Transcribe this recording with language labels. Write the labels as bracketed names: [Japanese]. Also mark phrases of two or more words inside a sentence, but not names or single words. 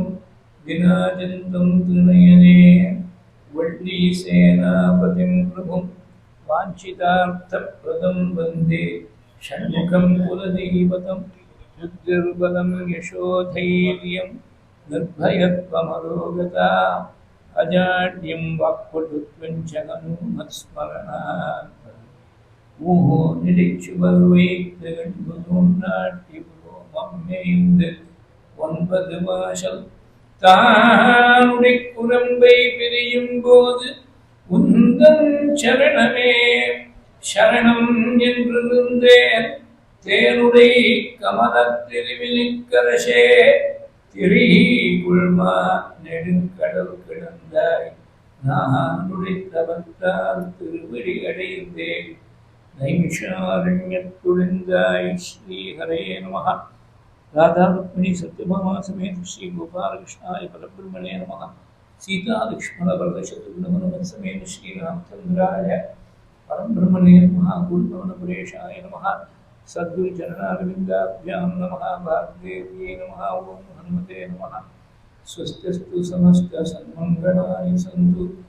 [Sanskrit] विराजन्तं त्रिनयने वल्लीसेनापतिं प्रभुं वाञ्छितार्थप्रदं वन्दे षण्मुखं कुलदेवतं रुद्रबलं यशोधैर्यं निर्भयत्वमरोगता अजाड्यं वाक्पटुत्वं च हनुमत्स्मरणात् मोहो [Tamil] நிலைச்சுவர்வைத்து ஒன்பது வாசல் தானுடை குரம்பை பிரியும் போது உந்தன் சரணமே சரணம் என்றிருந்தேன் தேனுடை கமலத்திருவிழிக்கரசே திரிகுள்மா நெடுங்கடல் கிடந்தாய் நான் உடைத்தவத்தால் திருவடி அடைந்தேன் [Sanskrit] நைமிஷாரண்யத்துழிந்தாய் श्रीहरे नमः राधा रुक्मिणी सत्यभामा समेत श्री गोपाल कृष्णाय परब्रह्मणे नमः सीता लक्ष्मण वरद शत्रुघ्न समेत श्री रामचंद्राय परब्रह्मणे नमः गुरुपवनपुरेशाय नमः सद्गुरु चरणारविन्दाभ्यां नमः भारदेव्यै नमः ओं हनुमते नमः स्वस्तिस्तु समस्त सन्मङ्गलानि सन्तु